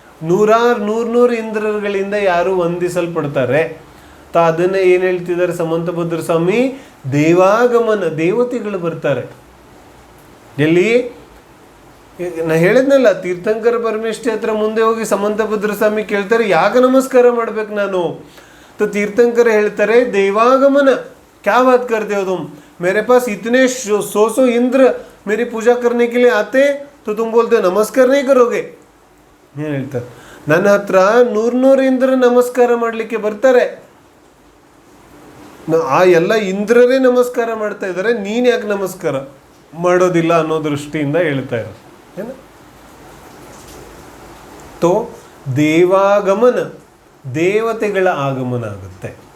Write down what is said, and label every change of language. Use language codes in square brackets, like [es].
[kn] ನೂರು ಇಂದ್ರಗಳಿಂದ ಯಾರು ವಂದಿಸಲ್ಪಡ್ತಾರೆ. ಅದನ್ನೇ ಏನು ಹೇಳ್ತಿದ್ದಾರೆ ಸಮಂತಭದ್ರ ಸ್ವಾಮಿ? ದೇವಾಗಮನ, ದೇವತೆಗಳು ಬರ್ತಾರೆ. ಎಲ್ಲಿ? ನಾ ಹೇಳಿದ್ನಲ್ಲ, ತೀರ್ಥಂಕರ ಪರಮೇಷ್ಠಿ ಹತ್ರ ಮುಂದೆ ಹೋಗಿ ಸಮಂತಭದ್ರ ಸ್ವಾಮಿ ಕೇಳ್ತಾರೆ, ಯಾಕೆ ನಮಸ್ಕಾರ ಮಾಡ್ಬೇಕು ನಾನು? [hi] तीर्थंकर [kn] ಹೇಳ್ತಾರೆ [hi] देवागमन क्या बात करते हो तुम, मेरे पास इतने सौ इंद्र मेरी पूजा करने के लिए आते तो तुम बोलते नमस्कार नहीं करोगे. [kn] ಏನು ಹೇಳ್ತಾರೆ? ನನ್ನ ಹತ್ರ ನೂರು ಇಂದ್ರ ನಮಸ್ಕಾರ ಮಾಡಲಿಕ್ಕೆ ಬರ್ತಾರೆ, ಆ ಎಲ್ಲ ಇಂದ್ರರೇ ನಮಸ್ಕಾರ ಮಾಡ್ತಾ ಇದ್ದಾರೆ, ನೀನು ಯಾಕೆ ನಮಸ್ಕಾರ ಮಾಡೋದಿಲ್ಲ ಅನ್ನೋ ದೃಷ್ಟಿಯಿಂದ ಹೇಳ್ತಾ ಇರೋದು. ಏನು ತೋ ದೇವಾಗಮನ, ದೇವತೆಗಳ ಆಗಮನ ಆಗುತ್ತೆ.